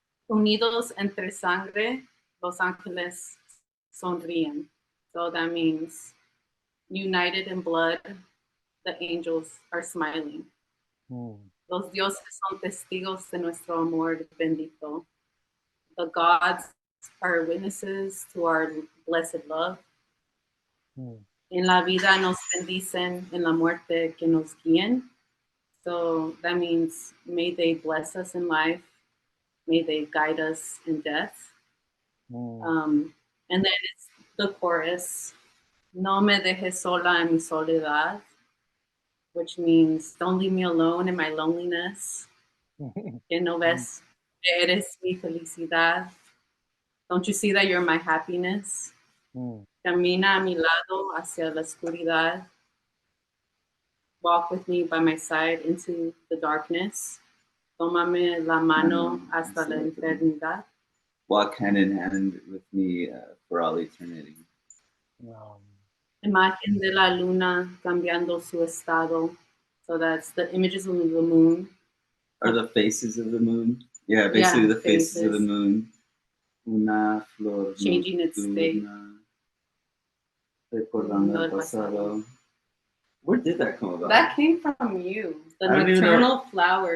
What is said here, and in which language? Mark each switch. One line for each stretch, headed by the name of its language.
Spanish: Unidos entre sangre, los ángeles sonríen.
English: So that means united in blood, the angels are smiling.
Spanish: Los dioses son testigos de nuestro amor bendito.
English: The gods are witnesses to our blessed love.
Spanish: En la vida nos bendicen, en la muerte que nos guíen.
English: So that means may they bless us in life, may they guide us in death. And then it's the chorus, no me dejes sola en mi soledad, which means don't leave me alone in my loneliness.
Spanish: Que no ves que eres mi felicidad.
English: Don't you see that you're my happiness?
Spanish: Camina a mi lado hacia la oscuridad.
English: Walk with me by my side into the darkness.
Spanish: Tómame la mano hasta la eternidad.
English: Walk hand in hand with me for all eternity.
Spanish: Imagen de la luna cambiando su estado.
English: So that's the images of the moon. Or the faces of the moon. Yeah, basically the faces of the moon.
Spanish: Una flor
English: changing its state.
Spanish: Recordando el pasado.
English: Where did that come about? That came from you. The nocturnal flower.